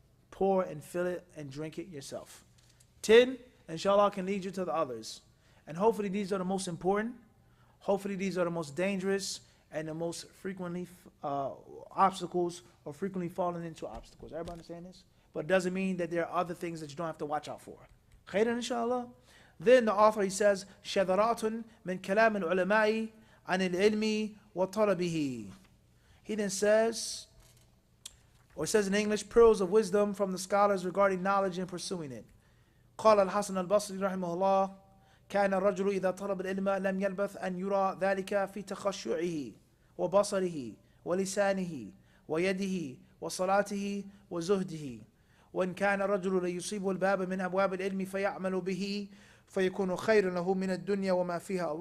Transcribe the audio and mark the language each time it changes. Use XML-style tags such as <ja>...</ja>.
<en>Pour and fill it and drink it yourself. 10, inshallah, can lead you to the others. And hopefully these are the most important. Hopefully these are the most dangerous and the most frequently obstacles, or frequently falling into obstacles. Everybody understand this? But it doesn't mean that there are other things that you don't have to watch out for. Khairan, inshallah. Then the author, he says,</en> <ar>شَذَرَاتٌ مِنْ كَلَامِ الْعُلَمَاءِ عَنِ الْعِلْمِ وَطَلَبِهِ.</ar> <en>He then says, or says in English, pearls of wisdom from the scholars regarding knowledge and pursuing it.</en> <ar>قال الحسن البصري رحمه الله كان الرجل إذا طلب العلم لم يلبث أن يرى ذلك في تخشعه وبصره ولسانه ويده وصلاته وزهده. وإن كان الرجل ليصيب الباب من أبواب العلم فيعمل به فيكون خير له من الدنيا وما فيها.</ar>